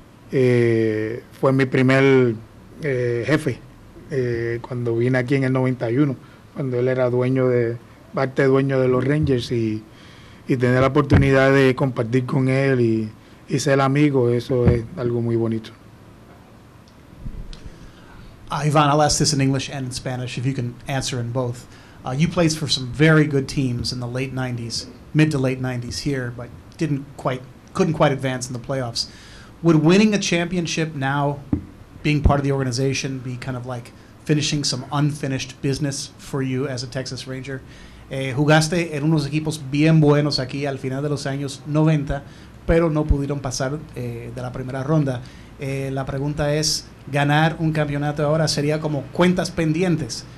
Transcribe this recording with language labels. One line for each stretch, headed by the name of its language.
Spanish: Fue mi primer jefe cuando vine aquí en el 91, cuando él era dueño de los Rangers, y tener la oportunidad de compartir con él y ser amigo, eso es algo muy bonito.
English: Ivan, I'll ask this in English and in Spanish, if you can answer in both. You played for some very good teams in the late 90s, mid to late 90s here, but couldn't quite advance in the playoffs. Would winning a championship now, being part of the organization, be kind of like finishing some unfinished business for you as a Texas Ranger?
Spanish: Jugaste en unos equipos bien buenos aquí al final de los años 90, pero no pudieron pasar de la primera ronda. La pregunta es, ¿ganar un campeonato ahora sería como cuentas pendientes?